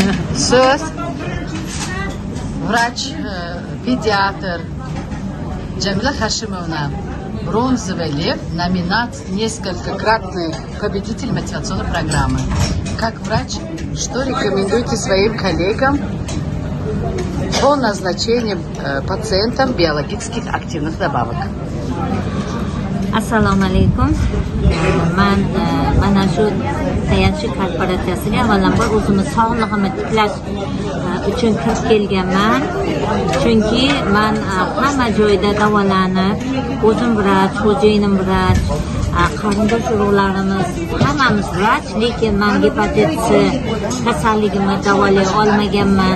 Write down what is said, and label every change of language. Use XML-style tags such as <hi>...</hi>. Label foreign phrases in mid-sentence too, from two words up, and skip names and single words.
<ru>Söz врач, педиатр Джамила Хашимовна, бронзовый лев, несколькократный победитель мотивационной программы. Как врач, что рекомендуете своим коллегам по назначению пациентам биологических активных добавок?</ru> <uz>Assalomu alaykum. Mana shu tayanchi korporatsiyasiga avvalambor o'zimiz sog'lig'imni tiklash uchun kirib kelganman. Chunki men hamma joyda davolanib, o'zim vrach, xo'jayinim vrach, qarindosh urug'larimiz hammamiz vrach, lekin men gepatit C kasalligimni davolay olmaganman.</uz>